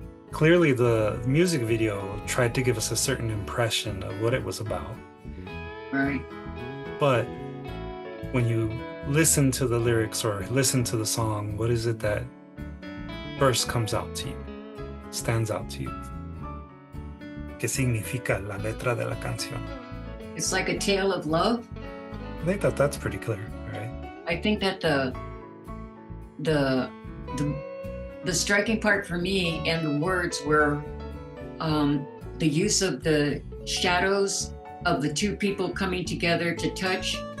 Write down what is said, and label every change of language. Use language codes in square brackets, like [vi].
[en] Clearly the music video tried to give us a certain impression of what it was about. Right. But when you listen to the lyrics or listen to the song, what is it that first comes out to you, stands out to you? [es] ¿Qué significa la letra de la canción? [en] It's like a tale of love. I think that's pretty clear, right? I think that the striking part for me and the words were the use of the shadows of the two people coming together to touch.